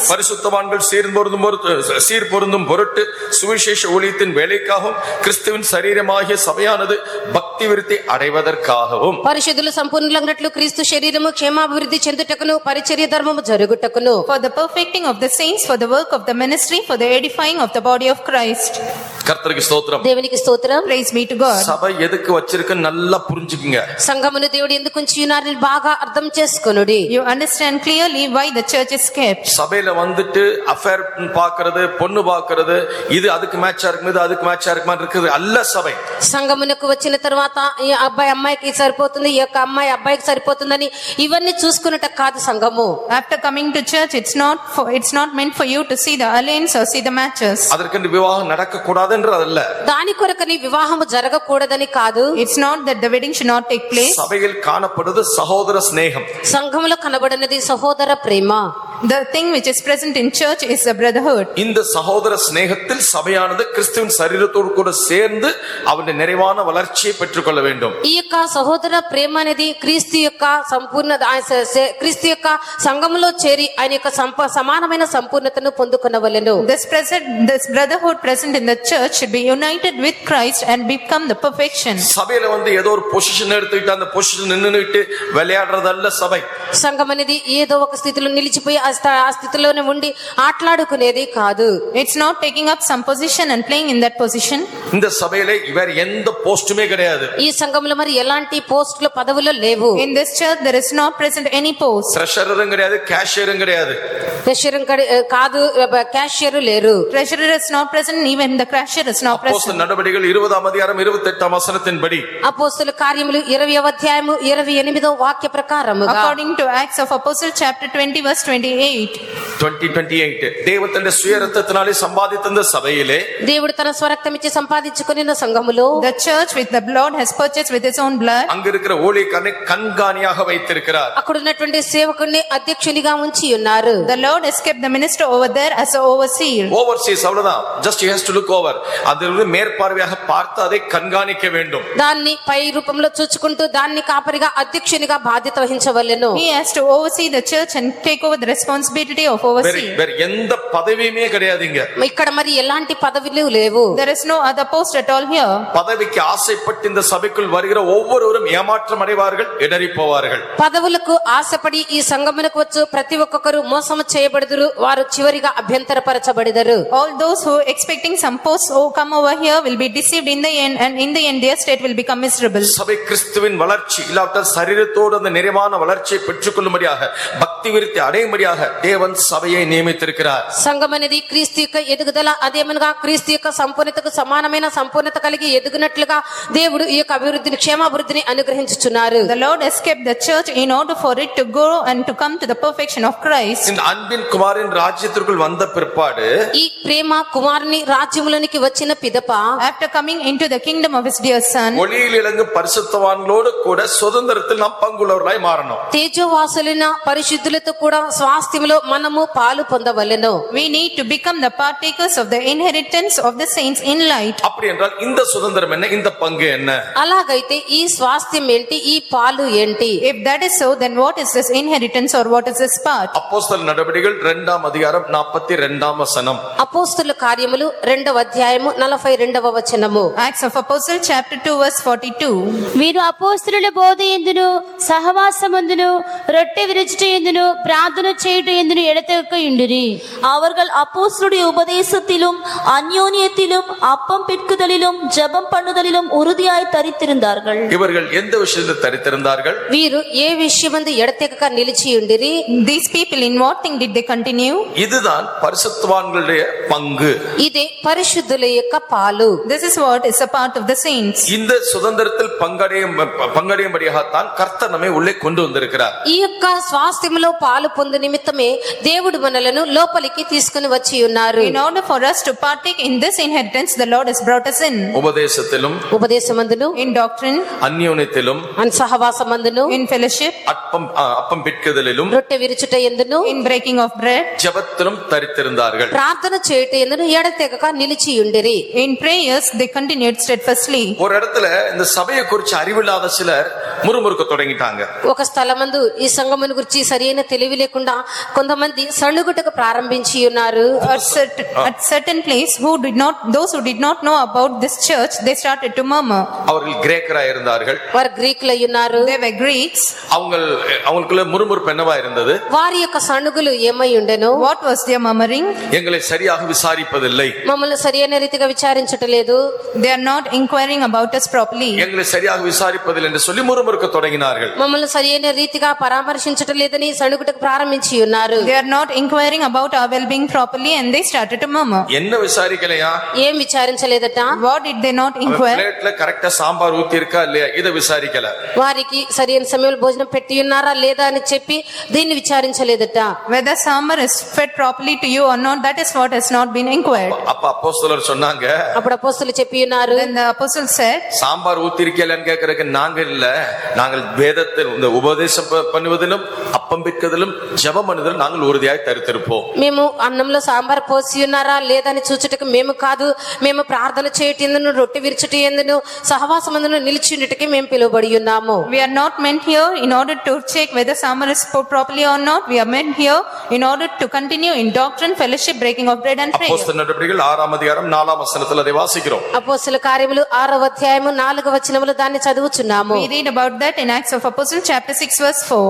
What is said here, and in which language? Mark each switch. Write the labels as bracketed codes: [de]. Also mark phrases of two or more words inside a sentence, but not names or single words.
[ta] பரிசுத்தவான்கள் சீர்பொருந்தும் பொருட்டு சுவிசேஷ ஊழியத்தின் வேலைக்காகவும் கிறிஸ்துவின் சரீரமாகிய சபையானது பக்தி விருத்தி அடைவதற்காகவும், [te] పరిశుద్ధులు సంపూర్ణులగినట్లు క్రీస్తు శరీరము క్షేమాభివృద్ధి చెందుటకును పరిచర్య ధర్మము జరుగుటకును, [en] For the perfecting of the saints, for the work of the ministry, for the edifying of the body of Christ. [ta] கர்த்தருக்கு ஸ்தோத்திரம். [te] దేవునికి స్తోత్రం. [en] Praise be to God. [ta] சபை எதுக்கு வச்சிருக்குன்னு நல்லா புரிஞ்சுக்குங்க. [te] సంఘమును దేవుడు ఎందుకు ఉంచి ఉన్నారని బాగా అర్థం చేసుకొనుడి. [en] You understand clearly why the church is kept. [ta] சபையில வந்துட்டு அஃபேர் பாக்குறது, பொண்ணு பாக்குறது, இது அதுக்கு மேட்சா இருக்கும், இது அதுக்கு மேட்சா இருக்குமா இருக்குது அல்ல சபை. [te] సంఘమునకు వచ్చిన తర్వాత ఈ అబ్బాయి అమ్మాయికి సరిపోతుంది, ఈ యొక్క అమ్మాయి అబ్బాయికి సరిపోతుందని ఇవన్నీ చూసుకున్నట కాదు సంఘము. [en] After coming to church, it's it's not meant for you to see the alliance or see the matches. [ta] அதற்கென்று விவாகம் நடக்க கூடாதுன்றதல்ல. [te] దాని కొరకని వివాహము జరగకూడదని కాదు. [en] It's not that the wedding should not take place. [ta] சபையில் காணப்படுவது சகோதர சிநேகம். [te] సంఘములో కనబడినది సహోదర ప్రేమ. [en] The thing which is present in church is the brotherhood. [ta] இந்த சகோதர சிநேகத்தில் சபையானது கிறிஸ்துவின் சரீரத்தோடு கூட சேர்ந்து அவருடைய நிறைவான வளர்ச்சியை பெற்றுக்கொள்ள வேண்டும். [te] ఈ యొక్క సహోదర ప్రేమ అనేది క్రీస్తు యొక్క సంపూర్ణ క్రీస్తు యొక్క సంఘములో చేరి ఆయన యొక్క సమానమైన సంపూర్ణతను పొందుకొనవలెను. [en] This brotherhood present in the church should be united with Christ and become the perfection. [ta] சபையில ஏதோ ஒரு பொசிஷன் எடுத்துக்கிட்டு அந்த பொசிஷன் நின்னுட்டு விளையாடுறதல்ல சபை. [te] సంఘం అనేది ఏదో ఒక స్థితిలో నిలిచిపోయి ఆ స్థితిలోనే ఉండి ఆటలాడుకునేది కాదు. [en] It's not taking up some position and playing in that position. [ta] இந்த சபையில வேற எந்த போஸ்டுமே கிடையாது. [te] ఈ సంఘంలో మరి ఎలాంటి పోస్టులు పదవులు లేవు. [en] In this church there is not present any post. [ta] ట్రెషరரும் கிடையாது, கேஷியரும் கிடையாது. [te] ట్రెషరర్ కాదు, క్యాషియర్ లేరు. [en] Treasurer is not present, even the cashier is not present. [ta] அப்போஸ்தலர் நடபடிகள் 20ஆம் அதிகாரம் 28ஆம் வசனத்தின்படி [te] అపోస్తలుల కార్యములు 20వ అధ్యాయము 28వ వాక్య ప్రకారముగా [en] According to Acts of Apostles chapter 20 verse 28. [ta] 20:28 தேவன் தன்னுடைய சுய ரத்தத்தினாலே சம்பாதித்த சபையிலே [te] దేవుడు తన స్వరక్తం ఇచ్చి సంపాదించుకొనిన సంఘములో [en] The church with the Lord has purchased with his own blood. [ta] அங்க இருக்கிற ஊழியக்காரனை கண்காணியாக வைத்திருக்கிறார். [te] అక్కడ ఉన్నటువంటి సేవకుడిని అధ్యక్షునిగా ఉంచి ఉన్నారు. [en] The Lord has kept the minister over there as an overseer. [ta] ஓவர்சீஸ் அவ்வளவுதான். [en] just he has to look over. [ta] அதிலிருந்து மேற்பார்வையாக பார்த்து அதை கண்காணிக்க வேண்டும். [te] దాన్ని పై రూపంలో చూచుకుంటూ దాన్ని కాపరిగా అధ్యక్షునిగా బాధ్యత వహించవలెను. [en] He has to oversee the church and take over the responsibility of overseer. [ta] வேற எந்த பதவியுமே கிடையாதுங்க. [te] ఇక్కడ మరి ఎలాంటి పదవులు లేవు. [en] There is no other post at all here. [ta] பதவிக்கு ஆசைப்பட்டு இந்த சபைக்குள் வருகிற ஒவ்வொருவரும் ஏமாற்றம் அடைவார்கள், இடறி போவார்கள். [te] పదవులకు ఆశపడి ఈ సంఘమునకు వచ్చు ప్రతి ఒక్కరు మోసము చేయబడుదురు, వారు చివరిగా అభ్యంతరపరచబడిదరు. [en] All those who expecting some posts who come over here will be deceived in the end, and in the end their state will become miserable. [ta] சபை கிறிஸ்துவின் வளர்ச்சி இல்லாவிட்டால் சரீரத்தோடு அந்த நிறைவான வளர்ச்சியை பெற்றுக்கொள்ளும்படியாக பக்தி விருத்தி அடையும்படியாக தேவன் சபையை நியமித்திருக்கிறார். [te] సంఘం అనేది క్రీస్తు యొక్క ఎదుగుదల, అదేమనగా క్రీస్తు యొక్క సంపూర్ణతకు సమానమైన సంపూర్ణత కలిగి ఎదుగునట్లుగా దేవుడు ఈ యొక్క అభివృద్ధిని క్షేమాభివృద్ధిని అనుగ్రహించుచున్నారు. [en] The Lord has kept the church in order for it to grow and to come to the perfection of Christ. [ta] இந்த அன்பின் குமாரின் ராஜ்யத்திற்குள் வந்த பிற்பாடு [te] ఈ ప్రేమ కుమారుని రాజ్యములోనికి వచ్చిన పిదప [en] After coming into the kingdom of his dear son, [ta] ஒளியில் இலங்கும் பரிசுத்தவான்களோடு கூட சுதந்திரத்தில் நாம் பங்குள்ளவர்களாய் மாறணும். [te] తేజోవాసులైన పరిశుద్ధులతో కూడా స్వాస్థ్యములో మనము పాలు పొందవలెను. [en] we need to become the partakers of the inheritance of the saints in light. [ta] அப்படி என்றால் இந்த சுதந்திரம் என்ன, இந்த பங்கு என்ன? [te] అలాగైతే ఈ స్వాస్థ్యం ఏంటి, ఈ పాలు ఏంటి? [en] If that is so, then what is this inheritance or what is this part? [ta] அப்போஸ்தலர் நடபடிகள் 2ஆம் அதிகாரம் 42ஆம் வசனம். [te] అపోస్తలుల కార్యములు 2వ అధ్యాయము 42వ వచనము. [en] Acts of Apostles chapter 2 verse 42. [te] మీరు అపోస్తలుల బోధ ఎందును సహవాసమందును రొట్టె విరుచుట ఎందును ప్రార్థన చేయుట ఎందును ఎడతెగక ఉండిరి. [ta] அவர்கள் அப்போஸ்தலருடைய உபதேசத்திலும் அந்யோன்யத்திலும் அப்பம் பிற்குதலிலும் ஜெபம் பண்ணுதலிலும் உறுதியாய் தரித்திருந்தார்கள். இவர்கள் எந்த விஷயத்தில் தரித்திருந்தார்கள்? [te] వీరు ఏ విషయమందు ఎడతెగక నిలిచి ఉండిరి? [en] These people, in what thing did they continue? [ta] இதுதான் பரிசுத்தவான்களுடைய பங்கு. [te] ఇదే పరిశుద్ధుల యొక్క పాలు. [en] This is what is a part of the saints. [ta] இந்த சுதந்திரத்தில் பங்கடையும்படியாகத்தான் கர்த்தர் நம்மை உள்ளே கொண்டு வந்திருக்கிறார். [te] ఈ యొక్క స్వాస్థ్యములో పాలు పొందు నిమిత్తమే దేవుడు మనలను లోపలికి తీసుకుని వచ్చి ఉన్నారు. [en] In order for us to partake in this inheritance, the Lord has brought us in. [ta] உபதேசத்திலும் [te] ఉపదేశమందును, [en] In doctrine, [ta] அந்யோன்யத்திலும் [te] సహవాసమందును, [en] in fellowship, [ta] அப்பம் பிற்குதலிலும் [te] రొట్టె విరుచుట ఎందును, [en] in breaking of bread, [ta] ஜெபத்திலும் தரித்திருந்தார்கள். [te] ప్రార్థన చేయుట ఎందును ఎడతెగక నిలిచి ఉండిరి. [en] in prayers they continued steadfastly. [ta] ஒரு இடத்துல இந்த சபையை குறித்து அறிவில்லாத சிலர் முறுமுறுக்க தொடங்கிட்டாங்க. [te] ఒక స్థలమందు ఈ సంఘమును గురించి సరైన తెలివి లేకుండా కొంతమంది సణుగుటకు ప్రారంభించి ఉన్నారు. [en] At certain place, those who did not know about this church, they started to murmur. [ta] அவர்கள் கிரேக்கராய் இருந்தார்கள். [te] వారు గ్రీకులై ఉన్నారు. [en] They were Greeks. [ta] அவங்களுக்குள்ள முறுமுறுப்பு என்னவா இருந்தது? [te] వారి యొక్క సణుగులు ఏమై ఉండెను? [en] What was their murmuring? [ta] எங்களை சரியாக விசாரிப்பதில்லை, [te] మమ్మల్ని సరైన రీతిగా విచారించటలేదు, [en] They are not inquiring about us properly. [ta] எங்களை சரியாக விசாரிப்பதில்லை என்று சொல்லி முறுமுறுக்க தொடங்கினார்கள். [te] మమ్మల్ని సరైన రీతిగా పరామర్శించటలేదని సణుగుటకు ప్రారంభించి ఉన్నారు. [en] They are not inquiring about our well-being properly and they started to murmur. [ta] என்ன விசாரிக்கலையா? [te] ఏం విచారించలేదట. [en] What did they not inquire? [ta] பிளேட்ல கரெக்டா சாம்பார் ஊத்தி இருக்கா இல்லையா இத విచారికల. [te] వారికి సరైన సమయంలో భోజనం పెట్టి ఉన్నారా లేదా అని చెప్పి దీన్ని విచారించలేదట. [en] Whether sambar is fed properly to you or not, that is what has not been inquired. [ta] அப்ப அப்போஸ்தலர் சொன்னாங்க, [te] అప్పుడు అపోస్తలులు చెప్పి ఉన్నారు, [en] Then the apostle said, [ta] சாம்பார் ஊத்தி இருக்கலன்னு கேக்குறதுக்கு நாங்க இல்ல, நாங்கள் வேதத்தில் இந்த உபதேசம் பண்ணுவதிலும் அப்பம் பிற்கதிலும் ஜெபம் பண்ணுவதிலும் நாங்கள் உறுதியாய் தரித்திருப்போம். [te] మేము అన్నంలో సాంబార్ పోసి ఉన్నారా లేదా అని చూచుటకు మేము కాదు, మేము ప్రార్థన చేయటందును రొట్టె విరుచుటందును సహవాసమందును నిలిచి ఉండుటకే మేము పిలువబడి ఉన్నాము. [en] we are not meant here in order to check whether sambar is poured properly or not. We are meant here in order to continue in doctrine, fellowship, breaking of bread and prayer. [ta] அப்போஸ்தலர் நடபடிகள் 6ஆம் அதிகாரம் 4ஆம் வசனத்தில் அதை வாசிக்கிறோம். [te] అపోస్తలుల కార్యములు 6వ అధ్యాయము 4వ వచనములో దాన్ని చదువుచున్నాము. [en] We read about that in Acts of Apostles chapter 6 verse 4.